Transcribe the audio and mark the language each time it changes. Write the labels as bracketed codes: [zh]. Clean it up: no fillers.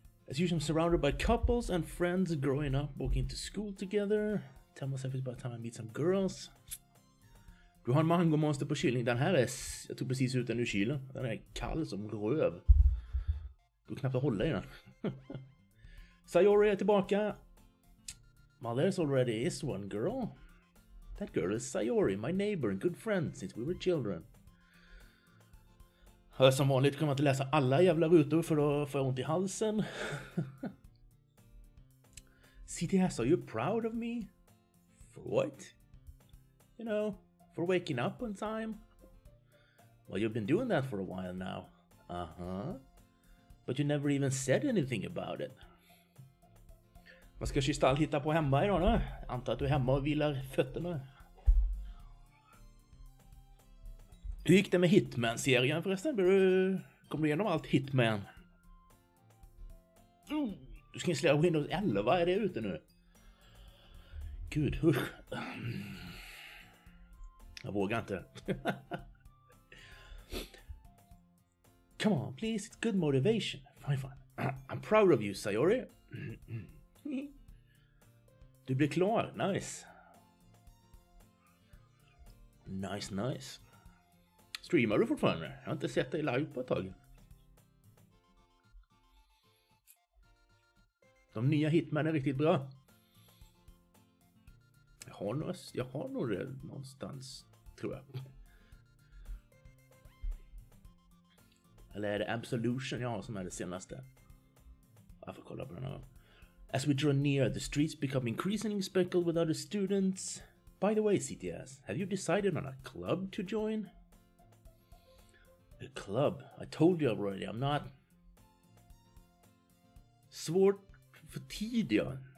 [en] As usual, I'm surrounded by couples and friends growing up, walking to school together. Tell myself it's about time I meet some girls. [sv] Du har en mangomonster på kylning. Den här är... Jag tog precis ut den ur kylen. Den är kall som röv. Du kan knappt hålla i den. Sayori är tillbaka. [en] There's already is one girl. That girl is Sayori, my neighbor and good friend since we were children. [sv] Som vanligt kommer jag inte läsa alla jävla rutor för då får jag ont i halsen. [en] CTS, are you proud of me? For what? You know, for waking up on time? Well, you've been doing that for a while now. Uh-huh. But you never even said anything about it. [sv] Vad ska Kristall hitta på hemma idag då? Antar att du är hemma och vilar fötterna. Hur gick det med Hitman-serien förresten? Kommer du igenom allt Hitman? Du ska installera Windows 11, är det ute nu? Gud, usch. Jag vågar inte. [en] Come on, please, it's good motivation. Fine. I'm proud of you, Sayori. [sv] Du blir klar, nice. Nice. Streamar du fortfarande? Jag har inte sett dig live på ett tag. De nya Hitman är riktigt bra. Jag har nog det någonstans, tror jag. Eller är det Absolution jag har som är det senaste? Jag får kolla på den här. [en] As we draw near, the streets become increasingly speckled with other students. By the way, CTS, have you decided on a club to join? A club? I told you already, I'm not... [sv] Svårt för tid, ja.